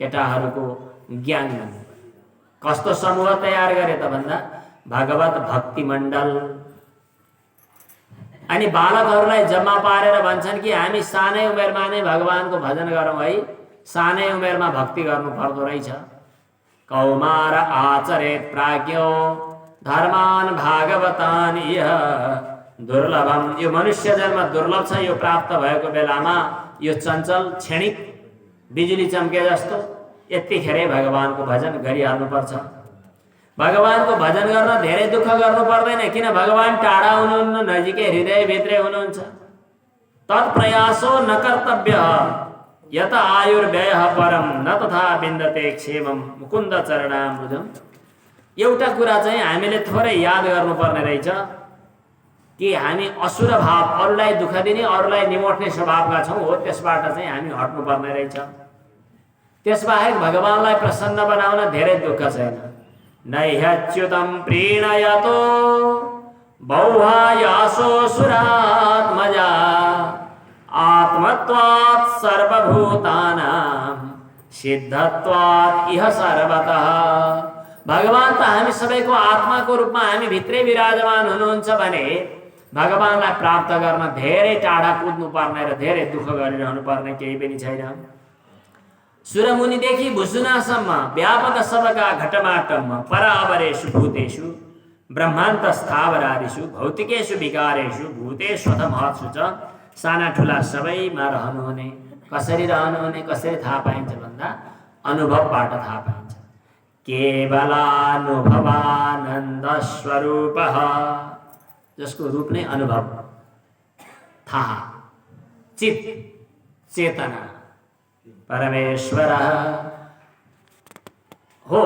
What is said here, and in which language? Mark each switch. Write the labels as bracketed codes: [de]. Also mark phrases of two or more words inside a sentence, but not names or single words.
[ne] केटाहरूको ज्ञान गर्नु। कस्तो समूह तयार गरे त भन्दा भगवत भक्ति मण्डल। अनि बालकहरूलाई जम्मा पारेर भन्छन् कि हामी सानै उमेरमा नै भगवानको भजन गरौँ है, सानै उमेरमा भक्ति गर्नु पर्दो रहेछ। [sa] कौमार आचरेत प्राज्ञो धर्मान भागवतान इह दुर्लभम। [ne] यो मनुष्य जन्म दुर्लभ छ। यो प्राप्त भएको बेलामा यो चञ्चल क्षणिक बिजुली चम्के जस्तो यतिखेरै भगवानको भजन गरिहाल्नुपर्छ। भगवानको भजन गर्न धेरै दुःख गर्नु पर्दैन, किन भगवान टाढा हुनुहुन्न, नजिकै हृदयभित्रै हुनुहुन्छ। [sa] तत्प्रयासो न कर्तव्य यत आयुर्व्ययः परम न तथा बिन्दते क्षेमम मुकुन्द चरणामृतम। [ne] एउटा कुरा चाहिँ हामीले थोरै याद गर्नुपर्ने रहेछ कि हामी असुर भाव, अरूलाई दुःख दिने, अरूलाई निमोट्ने स्वभावका छौँ। हो, त्यसबाट चाहिँ हामी हट्नुपर्ने रहेछ। त्यसबाहेक भगवानलाई प्रसन्न बनाउन धेरै दुःख छैन। [sa] नैह्यच्युतं प्रीणयतो बौहायासो सुरात्मजा आत्मत्वात् सर्वभूतानां सिद्धत्वात् इह सर्वतः। [ne] भगवान त हामी सबैको आत्माको रूपमा हामी भित्रै विराजमान हुनुहुन्छ भने भगवानलाई प्राप्त गर्न धेरै टाढा कुद्नु पर्ने र धेरै दुःख गरिरहनु पर्ने केही पनि छैन। सुरमुनिदेखि भुसुनासम्म व्यापक सबका घटमाटम्म [sa] परावरेषु भूतेषु ब्रह्मान्तस्थावरादिषु भौतिकेषु विकारेषु भूतेष्वथ महत्सु च [ne] साना ठुला सबैमा रहनुहुने। कसरी रहनुहुने, कसरी थाहा पाइन्छ भन्दा अनुभवबाट थाहा पाइन्छ। [sa] केवलानुभवानन्द स्वरूपः, [ne] जसको रूप नै अनुभव, थाहा, चित, चेतना परमेश्वर हो।